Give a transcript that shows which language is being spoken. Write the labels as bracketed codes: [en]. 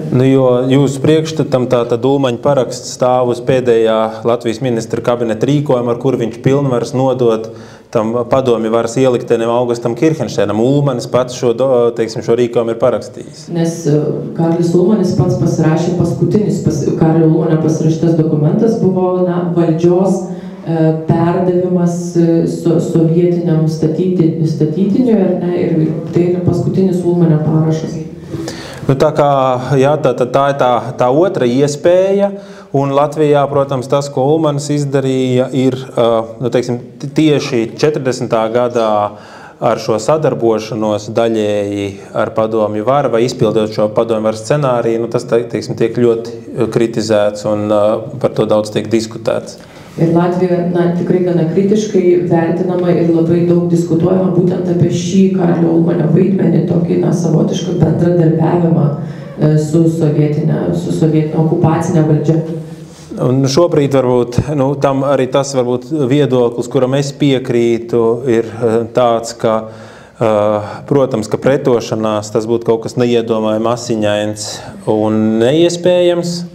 [lv] Jo jūsu priekšstatam tātad Ulmaņa paraksts stāv uz pēdējā Latvijas ministra kabineta rīkojuma, ar kur viņš pilnvaras nodot tam padomju varas ieliktenim Augustam Kirchenšteinam. Ulmanis pats šo rīkojumu ir parakstījis. [lt] Nes Karlis Ulmanis pats pasirašė paskutinis, Karlio Ulmanio pasirašytas dokumentas buvo valdžios perdavimas sovietiniam statytiniui, ir tai yra paskutinis Ulmanio parašas. [lv] Tā kā, jā, tā ir tā otra iespēja, un Latvijā, protams, tas, ko Ulmanis izdarīja, ir tieši 40. gadā ar šo sadarbošanos daļēji ar padomju varu vai izpildot šo padomju varu scenāriju, tas tiek ļoti kritizēts un par to daudz tiek diskutēts. [lt] Ir Latvija tikrai gana kritiškai vertinama ir labai daug diskutuojama būtent apie šį Karlio Ulmanio vaidmenį, tokį savotišką bendradarbiavimą su sovietinė okupacinė valdžia. [lv] Un šobrīd varbūt tam arī tas varbūt viedoklis, kuram es piekrītu, ir tāds, ka, protams, ka pretošanās tas būtu kaut kas neiedomājami asiņains un neiespējams.